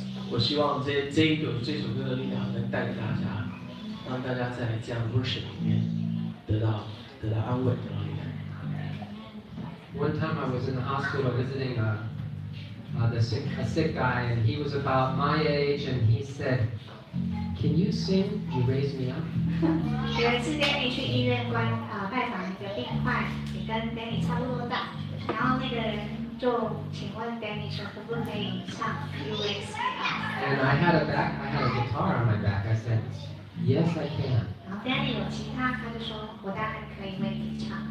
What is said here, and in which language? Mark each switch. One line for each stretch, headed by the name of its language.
Chinese: 我希望这首歌的力量能带给大家，让大家在这样 worship 里面得到安慰，得到力量。
English: One time I was in the hospital visiting a sick guy, and he was about my age, and he said, "Can you sing? You raise me up."
Chinese: 有一次 Danny 去医院拜访一个病患，也跟 Danny 差不多大，然后那个人就请问 Danny 说可不可以唱 You Raise Me Up？
English: And I had a guitar on my back. I said, "Yes, I can."
Chinese: 然后 Danny 有吉他，他就说我当然可以为你唱。